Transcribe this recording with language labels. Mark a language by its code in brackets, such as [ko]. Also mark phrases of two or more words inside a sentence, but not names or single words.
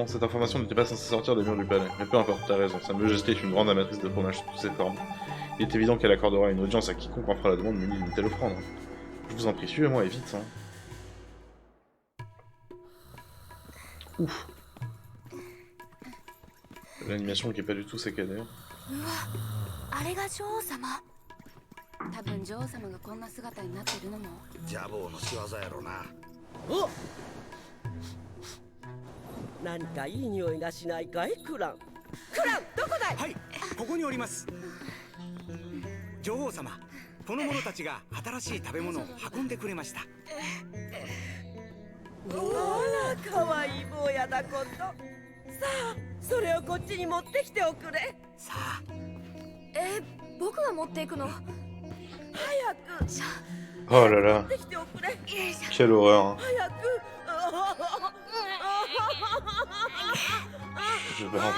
[fr] Cette information n'était pas censée sortir des murs du palais. Mais peu importe, t'as raison, sa majesté est une grande amatrice de fromage sous toutes ses formes. Il est évident qu'elle accordera une audience à quiconque en fera la demande munie d'une telle offrande. Je vous en prie, suivez-moi et vite, hein. Ouf. L'animation qui est pas du tout saccadée. [ja] あれが女王様。多分女王様がこんな姿になってるのもジャボーの仕業やろな。お、何かいい匂いがしないかい、クラン。クラン、どこだい？はい、ここにおります。女王様、この者たちが新しい食べ物を運んでくれました。あら、かわいい坊やだこと。さあ、それをこっちに持ってきておくれ。さあ、僕が持っていくの。早く。 [fr] Oh là là, [ja] できておくれ [fr] quelle horreur. [ja] 早く [fr] Je vais en faire.